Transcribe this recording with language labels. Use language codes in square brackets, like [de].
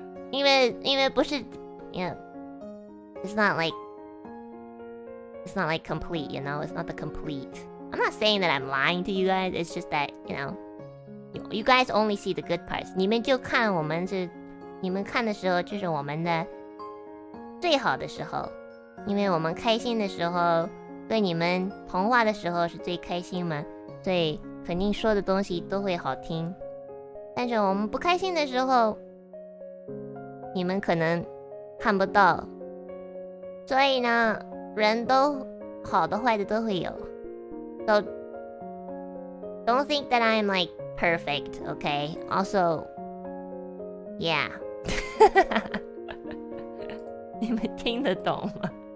[zh] 因为不是 [en] it's not like complete, it's not the complete. I'm not saying that I'm lying to you guys. It's just that, you guys only see the good parts. [zh] 你们就看你们看的时候就是我们的最好的时候，因为我们开心的时候，对你们通话的时候是最开心嘛，所以肯定说的东西都会好听。但是我们不开心的时候，你们可能看不到，所以呢，人都好的坏的都会有。 [en] So don't think that I'm like perfect, okay? Also, yeah. [zh] 你们听得懂吗？